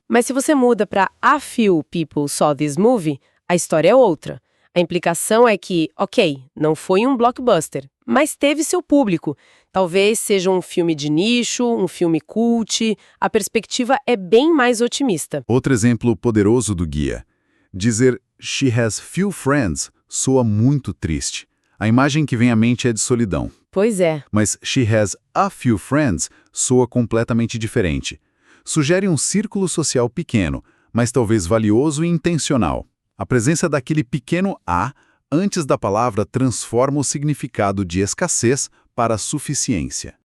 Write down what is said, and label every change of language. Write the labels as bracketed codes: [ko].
[pt] Mas se você muda para [en] a few people saw this movie, [pt] a história é outra. A implicação é que, ok, não foi um blockbuster, mas teve seu público. Talvez seja um filme de nicho, um filme cult. A perspectiva é bem mais otimista. Outro exemplo poderoso do guia. Dizer [en] "she has few friends" [pt] soa muito triste. A imagem que vem à mente é de solidão. Pois é. Mas [en] "she has a few friends" [pt] soa completamente diferente. Sugere um círculo social pequeno, mas talvez valioso e intencional. A presença daquele pequeno "a" antes da palavra transforma o significado de escassez para suficiência.